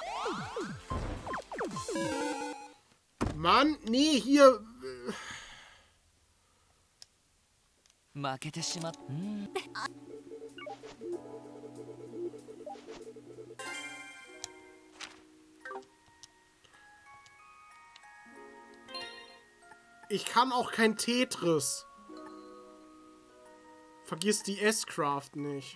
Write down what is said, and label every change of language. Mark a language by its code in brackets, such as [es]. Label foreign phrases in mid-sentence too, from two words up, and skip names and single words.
[de] Mann, nee, hier... [ja] 負けてしまった。 [de] Ich kann auch kein Tetris. Vergiss die S-Craft nicht.